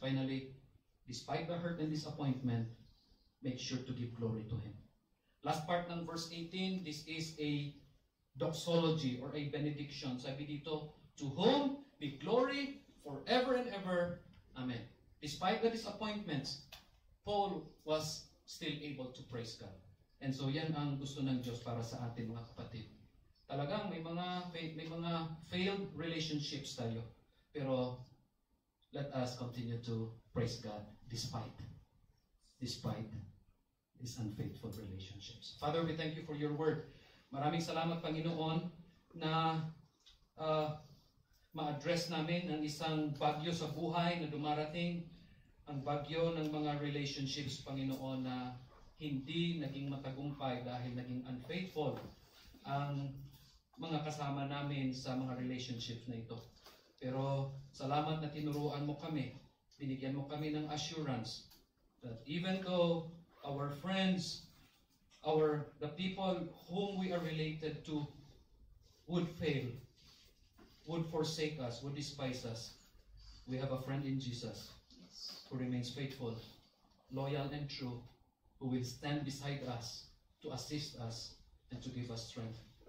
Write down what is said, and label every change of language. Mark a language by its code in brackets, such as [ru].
[en] Finally, despite the hurt and disappointment, make sure to give glory to Him. Last part ng verse 18, this is a doxology or a benediction. [tl] Sabi dito, [en] to whom be glory forever and ever. Amen. Despite the disappointments, Paul was still able to praise God. [tl] And so yan ang gusto ng Diyos para sa atin mga kapatid. Talagang may mga failed relationships tayo. Pero [en] let us continue to praise God despite these unfaithful relationships. Father, we thank you for your word. [tl] Maraming salamat, Panginoon, na ma-address namin ang isang bagyo sa buhay na dumarating, ang bagyo ng mga relationships, Panginoon, na hindi naging matagumpay dahil naging unfaithful ang mga kasama namin sa mga relationships na ito. Pero salamat na tinuruan mo kami, binigyan mo kami ng [en] assurance that even though our friends, the people whom we are related to would fail, would forsake us, would despise us, we have a friend in Jesus who remains faithful, loyal and true, who will stand beside us to assist us and to give us strength.